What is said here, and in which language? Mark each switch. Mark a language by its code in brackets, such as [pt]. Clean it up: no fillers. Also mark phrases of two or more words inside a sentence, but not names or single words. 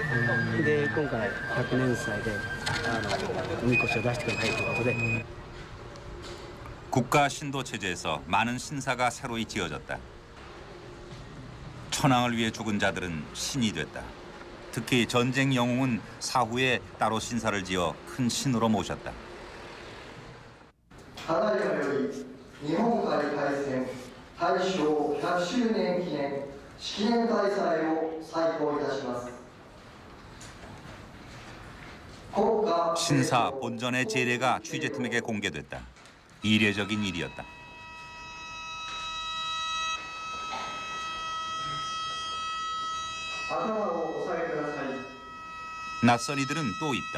[ja] で今回100年祭でおみこしを出してくださいということで [ko] 국가 신도 체제에서 많은 신사가 새로이 지어졌다. 천황을 위해 죽은 자들은 신이 됐다. 특히 전쟁 영웅은 사후에 따로 신사를 지어 큰 신으로 모셨다. [ja] ただいまより日本海海戦大正100周年記念式年大祭を再興いたします。 [ko] 신사 본전의 재례가 취재팀에게 공개됐다. 이례적인 일이었다. 낯선 이들은 또 있다.